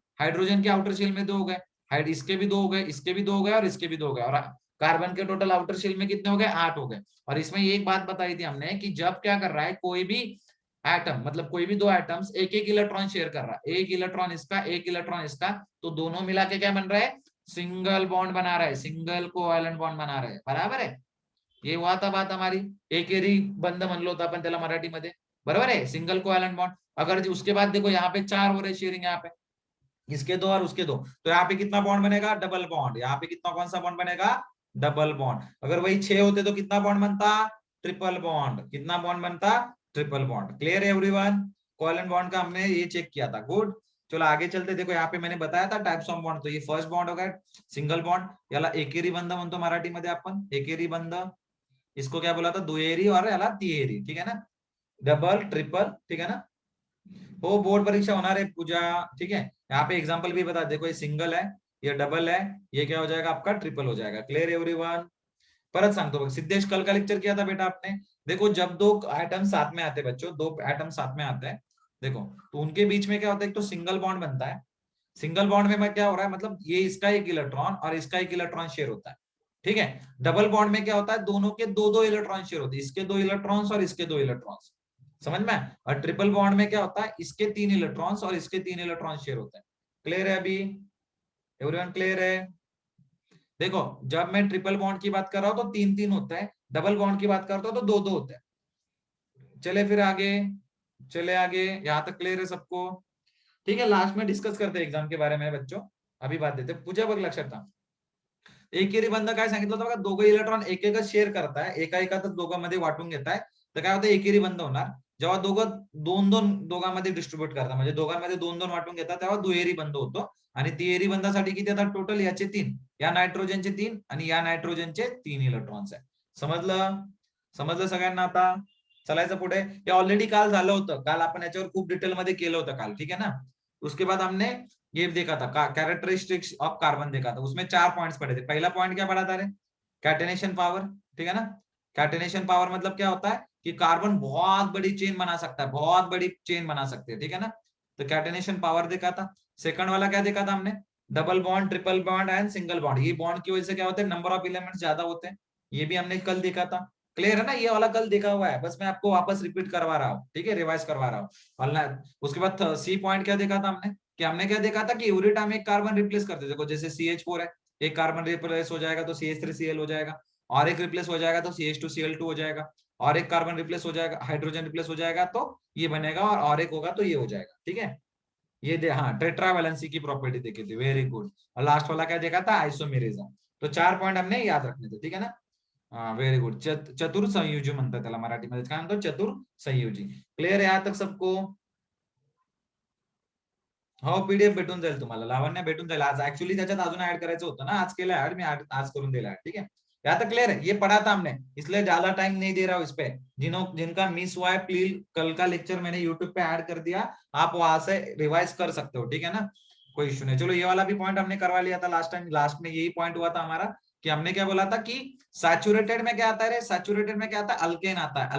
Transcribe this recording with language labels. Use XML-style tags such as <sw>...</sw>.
<hi>Hydrogen के outer shell में 2 हो गए, हाइड इसके भी 2 हो गए, इसके भी 2 हो गए और इसके भी 2 हो गए, और कार्बन के टोटल आउटर शेल में कितने हो गए? 8 हो गए. और इसमें एक बात बताई थी हमने कि जब क्या कर रहा है कोई भी एटम, मतलब कोई भी 2 एटम्स एक एक इलेक्ट्रॉन शेयर कर रहा है, एक इलेक्ट्रॉन इसका, एक इलेक्ट्रॉन इसका, तो दोनों मिला के क्या बन रहा है? सिंगल बॉन्ड बना रहा है, सिंगल कोवॅलंट बॉन्ड बना रहा है, बराबर आहे. ये हुआ था बात हमारी.</hi> <mr>एकेरी बंध म्हणलो होता आपण त्याला मराठीमध्ये, बरोबर आहे, सिंगल कोवॅलंट बॉन्ड.</mr> <hi>अगर उसके बाद देखो यहाँ पे 4 हो रहे शेयरिंग, यहाँ पे इसके 2 और उसके 2, तो यहाँ पे कितना बॉन्ड बनेगा, डबल बॉन्ड. यहाँ पे कितना, कौन सा बॉन्ड बनेगा, डबल बॉन्ड. अगर वही 6 होते तो कितना बॉन्ड बनता, ट्रिपल बॉन्ड. कितना बॉन्ड बनता, ट्रिपल बॉन्ड. क्लियर है एवरीवन. कोवॅलंट बॉन्ड का हमने ये चेक किया था. गुड. चलो आगे चलते. देखो यहाँ पे मैंने बताया था टाइप्स ऑफ बॉन्ड. तो ये फर्स्ट बॉन्ड हो गया सिंगल बॉन्ड.</hi> <mr>याला एकेरी बंध म्हणतो मराठीमध्ये आपण, एकेरी बंध.</mr> <hi>इसको क्या बोला था,</hi> <mr>दुहेरी और याला तिहेरी.</mr> <hi>ठीक है ना, डबल ट्रिपल. ठीक है ना.</hi> <mr>हो बोर्ड परीक्षा होणार आहे पूजा.</mr> <hi>ठीक है, यहाँ पे एग्जाम्पल भी बता. देखो ये सिंगल है, ये डबल है, ये क्या हो जाएगा आपका, ट्रिपल हो जाएगा. Clear everyone.</hi> <mr>परत सांगतो बघ,</mr> <hi>सिद्धेश कल का लेक्चर किया था बेटा आपने. देखो जब दो एटम साथ में आते हैं बच्चों, दो एटम साथ में आते हैं, देखो तो उनके बीच में क्या होता है, एक तो सिंगल बॉन्ड बनता है. सिंगल बॉन्ड में क्या हो रहा है, मतलब ये इसका एक इलेक्ट्रॉन और इसका एक इलेक्ट्रॉन शेयर होता है. ठीक है. डबल बॉन्ड में क्या होता है, दोनों के दो दो इलेक्ट्रॉन शेयर होते हैं, इसके 2 इलेक्ट्रॉन्स और इसके 2 इलेक्ट्रॉन्स. समझ में. और ट्रिपल बॉन्ड में क्या होता है, इसके 3 इलेक्ट्रॉन्स और इसके 3 इलेक्ट्रॉन शेयर होते हैं. क्लियर है अभी एवरीवन, क्लियर है. देखो जब मैं ट्रिपल बॉन्ड की बात कर रहा हूं तो 3-3 होता है, डबल बॉन्ड की बात करता हूं तो 2-2 होता है. चले फिर आगे, चले आगे, यहां तक क्लियर है सबको. ठीक है, लास्ट में डिस्कस करते हैं एग्जाम के बारे में बच्चों.</hi> <mr>अभी बात देते पूजा बघ लक्षात ठेवा. एकेरी बंध काय सांगितलं होतं बघा, दोघं इलेक्ट्रॉन एक एकच शेअर करताय, एका एकातच दोघांमध्ये वाटून घेताय, तर काय होतं, एकेरी बंध होणार. जेव्हा दोघं दोन दोन दोघांमध्ये डिस्ट्रीब्युट करतात, म्हणजे दोघांमध्ये 2-2 वाटून घेतात, तेव्हा दुहेरी बंध होतो. आणि तिहेरी बंधासाठी किती येतात टोटल, याचे 3, या नायट्रोजनचे 3 आणि या नायट्रोजनचे 3 इलेक्ट्रॉन्स आहे. समजलं, समजलं सगळ्यांना. आता चलायचं पुढे. हे ऑलरेडी काल झालं होतं, काल आपण याच्यावर खूप डिटेलमध्ये केलं होतं काल.</mr> <hi>ठीक है ना. उसके बाद हमने ये देखा था, कैरेक्टरिस्टिक्स ऑफ कार्बन देखा था. उसमें 4 पॉइंट्स पढ़े थे. पहला पॉइंट क्या पढ़ा था रे, कैटेनेशन पावर. ठीक है ना. कैटेनेशन पावर मतलब क्या होता है कि कार्बन बहुत बड़ी चेन बना सकता है, बहुत बड़ी चेन बना सकते हैं. ठीक है ना. तो कैटेनेशन पावर देखा था. सेकंड वाला क्या देखा था हमने, double bond, triple bond and single bond. ये बॉन्ड की वजह से क्या होता है, नंबर ऑफ एलिमेंट्स ज्यादा होते हैं. ये भी हमने कल देखा था. क्लियर है ना, ये वाला कल देखा हुआ है, बस मैं आपको वापस रिपीट करवा रहा हूँ. ठीक है, रिवाइज करवा रहा हूँ. उसके बाद सी पॉइंट क्या देखा था हमने, कि हमने क्या देखा था कि एवरी टाइम एक कार्बन रिप्लेस करते. देखो जैसे CH4 है, एक कार्बन रिप्लेस हो जाएगा तो CH3Cl हो जाएगा, और एक रिप्लेस हो जाएगा तो CH2Cl2 हो जाएगा, और एक कार्बन रिप्लेस हो जाएगा, हाइड्रोजन रिप्लेस हो जाएगा तो ये बनेगा, और एक होगा तो ये हो जाएगा. ठीक है, ये हाँ टेट्रावैलेंसी की प्रॉपर्टी देखी थी. Very good. और लास्ट वाला क्या देखा था, आइसोमेरिज्म. तो 4 पॉइंट हमने याद रखने थे. ठीक है ना. हा व्हेरी गुड.</hi> <mr>चतुर्संयोजी म्हणतात त्याला मराठीमध्ये, काय म्हणतो, चतुर्संयोजी. क्लियर आहे यहाँ तक सबको. हो पीडीएफ भेटून जाईल तुम्हाला, लावण्य भेटून जाईल. आज ऍक्च्युअली त्याच्यात अजून ऍड करायचं होतं ना, आज केलं ऍड मी, आज करून दिला.</mr> <hi>ठीक है, यहाँ तक क्लियर है. ये पढ़ा था हमने, इसलिए ज्यादा टाइम नहीं दे रहा हूँ इस पे. जिनका मिस हुआ है प्लीज, कल का लेक्चर मैंने यूट्यूब पे ऐड कर दिया, आप वहां से रिवाइज कर सकते हो. ठीक है ना, कोई इश्यू नहीं. चलो ये वाला भी पॉइंट हमने करवा लिया था लास्ट टाइम. लास्ट में यही पॉइंट हुआ था हमारा, कि हमने क्या बोला था कि सैचुरेटेड में क्या आता है, सैचुरेटेड में क्या आता है, अल्केन आता है.</hi>